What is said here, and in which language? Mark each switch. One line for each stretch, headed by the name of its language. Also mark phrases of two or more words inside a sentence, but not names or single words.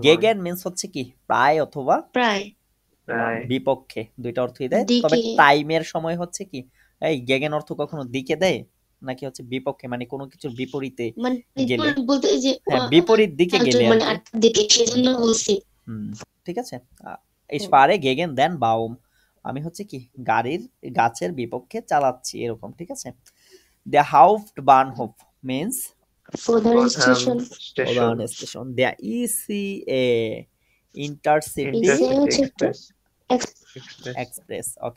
Bangla: গেগেন মিন্স হচ্ছে কি প্রায় অথবা প্রায়, প্রায়। বিপক্ষে, দুইটা অর্থই দেয়। দিকে। তবে টাইমের সময় হচ্ছে কি এই গেগেন অর্থ কখনো দিকে দেয় নাকি হচ্ছে বিপক্ষে, মানে কোনো কিছুর বিপরীতে মানে গেলে। বলতে এই যে হ্যাঁ, বিপরীত দিকে গেলে আর মানে কি। আরেকটা দিকে, সেজন্য বলছি। ঠিক আছে।
German: ich fahre gegen den Baum
Bangla: আমি হচ্ছে কি গাছের বিপক্ষে চালাচ্ছি, এরকম, ঠিক আছে।
German: der Hauptbahnhof means
Bangla: প্রধান স্টেশন, প্রধান স্টেশন।
German: der ECA Intercity
Bangla: ECA হচ্ছে এক্সপ্রেস। এক্সপ্রেস। ওকে।